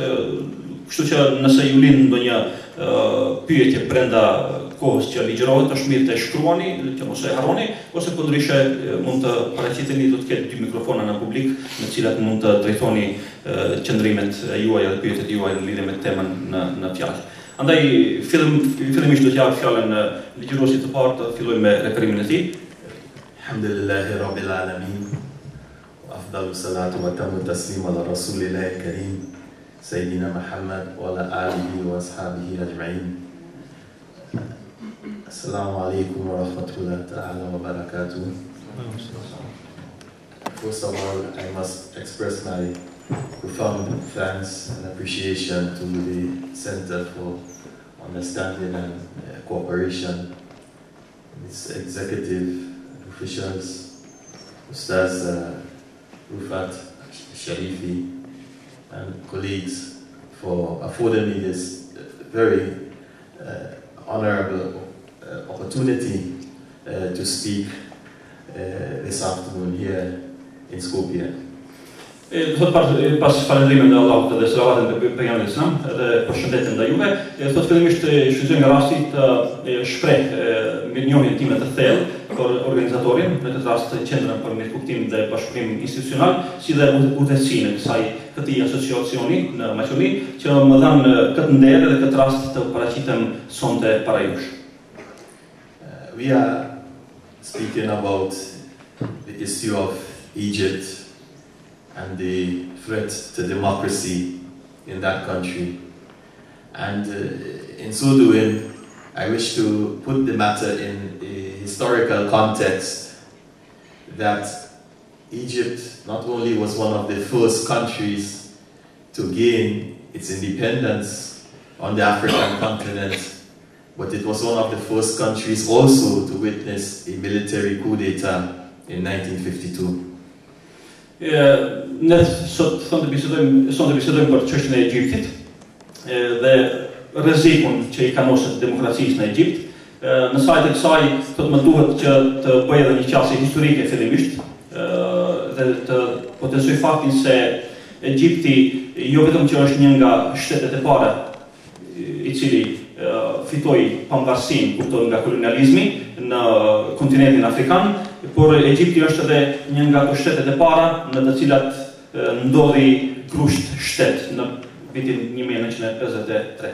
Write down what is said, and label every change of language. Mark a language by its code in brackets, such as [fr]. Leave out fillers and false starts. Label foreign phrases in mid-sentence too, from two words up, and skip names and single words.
[sq] Kështu që nëse ju lind ndonjë pyetje brenda kohës që ligjërohet, është mirë të shkruani, që mos e harroni, ose përndryshe mund të paraqiteni, do të ketë dy mikrofona në publik në cilat mund të drejtoni qëndrimet juaja dhe pyetjet juaja në lidhje me temën në fjalë. Andaj fillimisht do t'jap fjalën ligjëruesit të parë, të filloj me referimin e tij. [ar] الحمد لله رب العالمين. أفضل الصلاة وأتم التسليم على رسول الله الكريم. سيدنا محمد وعلى آله وأصحابه أجمعين. السلام عليكم ورحمة الله تعالى وبركاته. [en] First of all, I must express my profound thanks and appreciation to the Center for Understanding and Cooperation, its executive officials, Ustaz Rufat Sharifi, and colleagues for affording me this very honorable opportunity to speak this afternoon here in Skopje. [sq] Thot pas falëndrimin dhe Allahut dhe selavatën te pejgamberit Islam dhe përshëndetjen ndaj juve, thot fillimisht shfrytëzoj nga rasti të shpreh mirënjohjen time të thellë për organizatorin, në këtë rast Qendrën për Mirëkuptim dhe Bashkëpunim Institucional, si dhe udhëheqësinë e këtij asociacioni në Maqedoni, që më dhan këtë nder dhe këtë rast të paraqitem sonte para jush. [en] We are speaking about the issue of Egypt and the threat to democracy in that country. And in so doing, I wish to put the matter in a historical context that Egypt not only was one of the first countries to gain its independence on the African continent, but it was one of the first countries also to witness a military coup d'etat in 1952. [sq] Ne sot të bisedojmë për çështjen e Egjiptit dhe rrezikun që i kanosët demokracisë në Egjipt. Në sajt e kësaj më duhet që të bëj edhe një qasje historike fillimisht dhe të potencioj faktin se Egjipti jo vetëm që është një nga shtetet e para i cili fitoi pavarësinë kupton nga kolonializmi në kontinentin afrikan, por Egjipti është edhe një nga ato shtetet e para në të cilat ndodhi grusht shtet në vitin 1953.